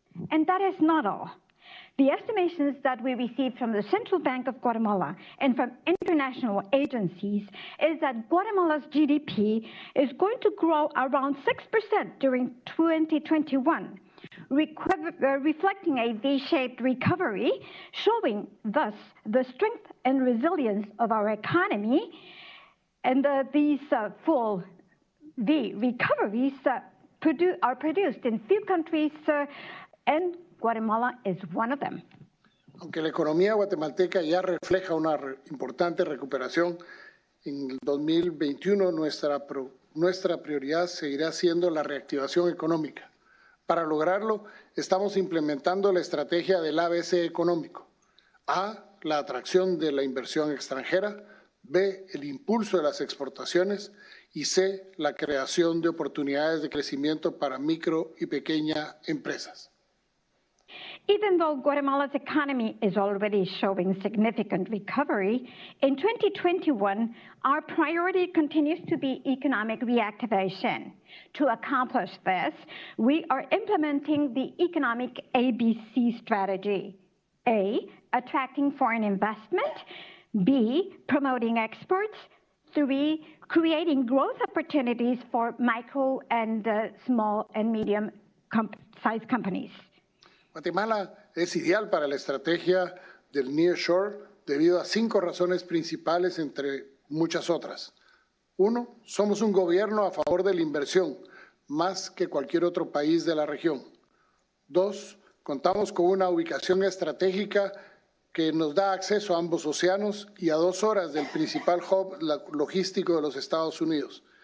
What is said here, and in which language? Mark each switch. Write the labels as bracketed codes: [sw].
[en] And that is not all. The estimations that we received from the Central Bank of Guatemala and from international agencies is that Guatemala's GDP is going to grow around 6% during 2021, reflecting a V-shaped recovery, showing thus the strength and resilience of our economy. And these full V recoveries are produced in few countries, and Guatemala is one of them. [es] Aunque la economía guatemalteca ya refleja una importante recuperación, en el 2021 nuestra prioridad seguirá siendo la reactivación económica. Para lograrlo, estamos implementando la estrategia del ABC económico. A, la atracción de la inversión extranjera. B, el impulso de las exportaciones. Y C, la creación de oportunidades de crecimiento para micro y pequeñas empresas. [en] Even though Guatemala's economy is already showing significant recovery, in 2021, our priority continues to be economic reactivation. To accomplish this, we are implementing the economic ABC strategy. A, attracting foreign investment. B, promoting exports. 3, creating growth opportunities for micro and small and medium-sized companies. [es] Guatemala es ideal para la estrategia del nearshore debido a 5 razones principales, entre muchas otras. 1, somos un gobierno a favor de la inversión, más que cualquier otro país de la región. 2, contamos con una ubicación estratégica que nos da acceso a ambos océanos y a 2 horas del principal hub logístico de los Estados Unidos.